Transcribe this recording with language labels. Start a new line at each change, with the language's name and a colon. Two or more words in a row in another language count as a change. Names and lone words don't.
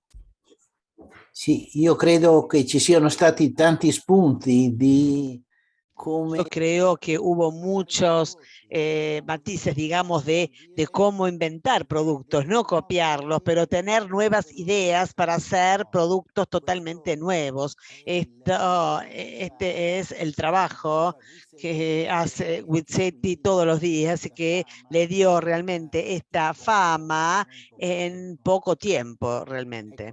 Italian: Sì, io credo che ci siano stati tanti spunti di
Spanish: Yo creo que hubo muchos matices, digamos, de cómo inventar productos, no copiarlos, pero tener nuevas ideas para hacer productos totalmente nuevos. Este es el trabajo que hace Guizzetti todos los días y que le dio realmente esta fama en poco tiempo, realmente.